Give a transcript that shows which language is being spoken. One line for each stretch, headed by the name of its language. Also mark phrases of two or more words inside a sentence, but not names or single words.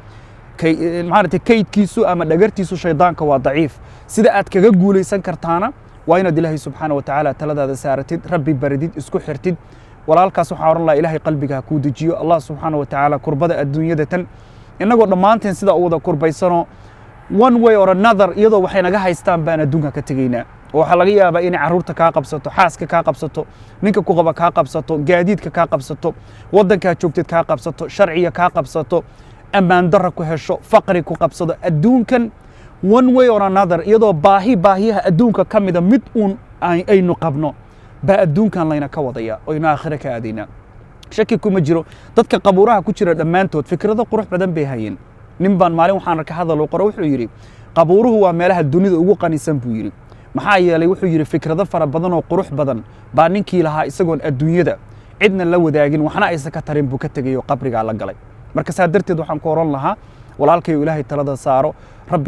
Somali: maaragtay kaydkiisu ama dhagartiisu shaydaanka waa daciif sida aad kaga guulaysan kartaana waa inaad ilaahay
Arabic: سبحانه وتعالى
Somali: taladaada saaratid rabbi baridid isku xirtid walaalkaas waxaa oran lahaa ilaahay qalbiga ha kuu dejiyo
Arabic: الله سبحانه وتعالى
Somali: kurbada adduunyada tan innagoo dhammaanteen sidaa u wada kurbaysanoo
English: one way or another
Somali: iyadoo waxay naga haystaan baan adduunka ka tegaynaa oo waxaa laga yaabaa inay carruurta kaa qabsato xaaska kaa qabsato ninka ku qaba kaa qabsato gaadiidka kaa qabsato waddankaa joogteed kaa qabsato sharciga kaa qabsato ammaan darra ku hesho faqri ku qabsado adduunkan
English: one way or another
Somali: iyadoo baahiyaha adduunka ka mida mid uun aynu qabno baa adduunkan layna ka wadaya oynu aakhiro ka aadaynaa shaki kuma jiro dadka qabuuraha ku jira dhammaantood fikrado qurux badan bay hayeen nin baan maalin waxaan arka hadal qoro wuxuu yidhi qabuuruhu waa meelaha dunida ugu qanisan buu yidhi maxaa yeelay wuxuu yidhi fikrado fara badan oo qurux badan baa ninkii lahaa isagoon adduunyada cidna la wadaagin waxna aysan ka tarin buu ka tegay oo qabrigaa la galay marka saa darteed waxaan ku oran lahaa walaalkayo ilaahay talada saaro rabbi